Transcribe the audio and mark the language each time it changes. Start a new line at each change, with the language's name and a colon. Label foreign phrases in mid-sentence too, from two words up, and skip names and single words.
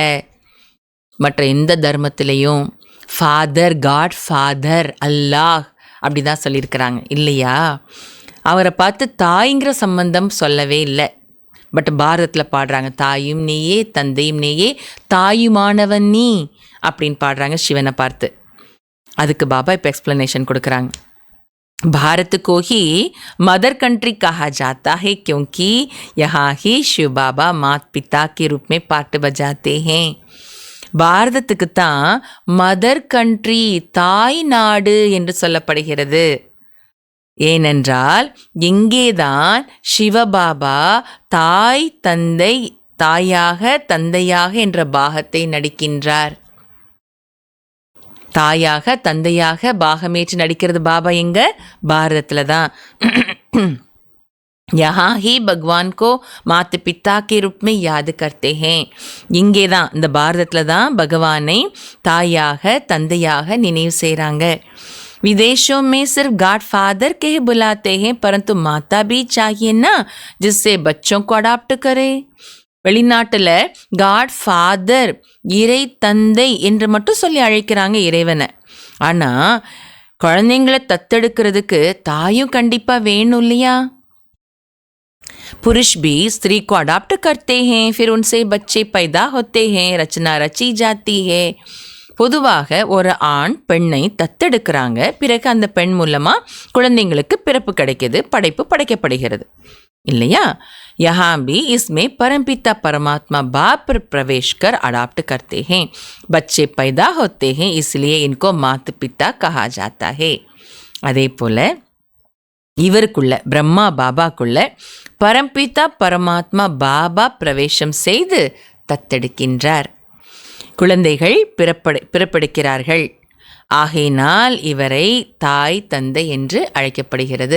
Tamil: மற்ற எந்த தர்மத்திலையும் ஃபாதர்,
English: God father,
Tamil: அல்லாஹ் அப்படி தான் சொல்லியிருக்கிறாங்க இல்லையா. அவரை பார்த்து தாய்ங்கிற சம்பந்தம் சொல்லவே இல்லை. பட் பாரதத்தில் பாடுறாங்க தாயும் நீயே தந்தையும் நீயே தாயுமானவன் நீ அப்படின்னு பாடுறாங்க சிவனை பார்த்து. அதுக்கு பாபா இப்போ எக்ஸ்ப்ளனேஷன் கொடுக்குறாங்க.
Hindi: भारत को ही
English: mother country
Hindi: कहा जाता है क्योंकि यहाँ ही शिव बाबा माता पिता के रूप में पाठ बजाते हैं.
Tamil: பாரதத்துக்கு தான்
English: mother country
Tamil: தாய் நாடு என்று சொல்லப்படுகிறது. ஏனென்றால் இங்கேதான் சிவபாபா தாய் தந்தை தாயாக தந்தையாக என்ற பாகத்தை நடிக்கின்றார். தாயாக தந்தையாக பாகமேற்று நடிக்கிறது பாபா எங்க பாரதத்தில் தான்.
Hindi: यहाँ ही भगवान को माता पिता के रूप में याद करते हैं.
Tamil: இங்கே தான் இந்த பாரதத்தில் தான் பகவானை தாயாக தந்தையாக நினைவு செய்கிறாங்க.
Hindi: विदेशों में सिर्फ
English: God father
Hindi: के ही बुलाते हैं परंतु माता भी चाहिए ना जिससे बच्चों को अडॉप्ट करे.
Tamil: வெளிநாட்டில்
English: God father
Tamil: இறை தந்தை என்று மட்டும் சொல்லி அழைக்கிறாங்க இறைவனை. ஆனால் குழந்தைங்களை தத்தெடுக்கிறதுக்கு தாயும் கண்டிப்பாக வேணும் இல்லையா?
Hindi: पुरुष भी स्त्री को अडॉप्ट करते हैं फिर उनसे बच्चे पैदा होते हैं रचना रची जाती है.
Tamil: பொதுவாக ஒரு ஆண் பெண்ணை தத்தெடுக்கிறாங்க, பிறகு அந்த பெண் மூலமாக குழந்தைங்களுக்கு பிறப்பு கிடைக்கிது, படைப்பு படைக்கப்படுகிறது இல்லையா?
Hindi: यहाँ भी इसमें परमपिता परमात्मा बाप प्रवेश कर अडॉप्ट करते हैं. बच्चे पैदा होते हैं इसलिए इनको माता पिता कहा जाता है.
Tamil: அதே போல் இவருக்குள்ள பிரம்மா பாபாக்குள்ள பரம்பிதா பரமாத்மா பாபா பிரவேசம் செய்து தத்தெடுக்கின்றார். குழந்தைகள் பிறப்பெடுக்கிறார்கள். ஆகையினால் இவரை தாய் தந்தை என்று அழைக்கப்படுகிறது.